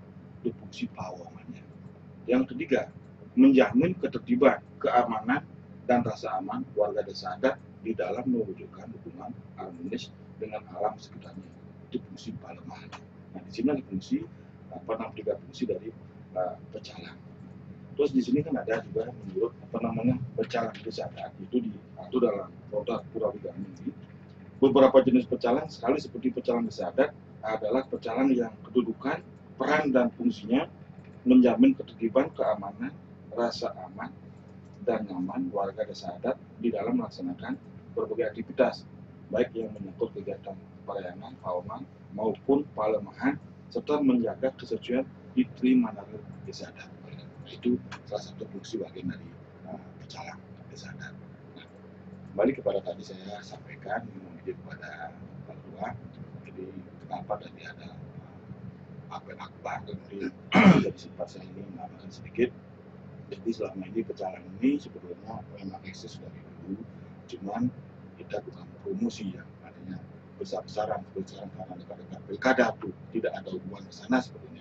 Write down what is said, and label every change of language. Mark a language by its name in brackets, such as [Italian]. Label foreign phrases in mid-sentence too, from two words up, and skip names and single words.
[Indonesian] Itu fungsi pawongannya. Yang ketiga, menjamin ketertiban, keamanan dan rasa aman warga desa adat di dalam mewujudkan hubungan harmonis dengan alam sekitarnya. Itu fungsi palemahan. Nah, di sini ada fungsi 3 fungsi dari pecalang. Terus di sini kan ada juga menurut pecalang desa adat itu diatur dalam Perda Purwodinggamu ini. Beberapa jenis pecalang sekali seperti pecalang desa adat adalah pecalang yang kedudukan, peran dan fungsinya menjamin ketertiban, keamanan, rasa aman dan nyaman warga desa adat di dalam melaksanakan berbagai aktivitas, baik yang menyangkut kegiatan pelayanan, pawongan maupun palemahan, serta menjaga kesucian di Trimanado desa adat. Nah, itu salah satu fungsi bagian dari pecalang desa adat. Nah, kembali kepada tadi saya sampaikan ini kepada Pak Ketua. Jadi kenapa tadi ada apel akbar, kemudian jadi sempat saya ini menambahkan sedikit. Jadi selama ini pecalang ini sebetulnya memang eksis dari dulu, cuman kita bukan promosi ya, artinya besar-besaran karena dekat-dekat pilkada tuh tidak ada hubungan ke sana sebetulnya.